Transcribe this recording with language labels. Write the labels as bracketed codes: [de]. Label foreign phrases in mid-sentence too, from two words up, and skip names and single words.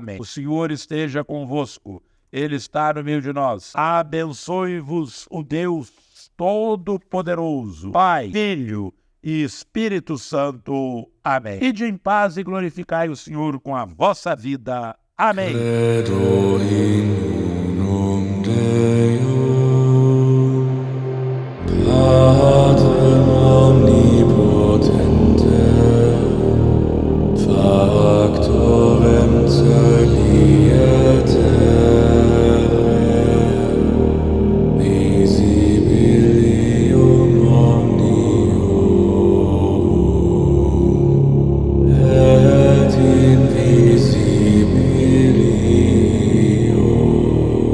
[pt] O Senhor esteja convosco, Ele está no meio de nós. Abençoe-vos o Deus Todo-Poderoso, Pai, Filho e Espírito Santo. Amém. Ide em paz e glorificai o Senhor com a vossa vida. Amém. [la] Credo in unum Deum, Patrem omnipotente, Factorem celi et terrae, visibilium omnium, et invisibilium.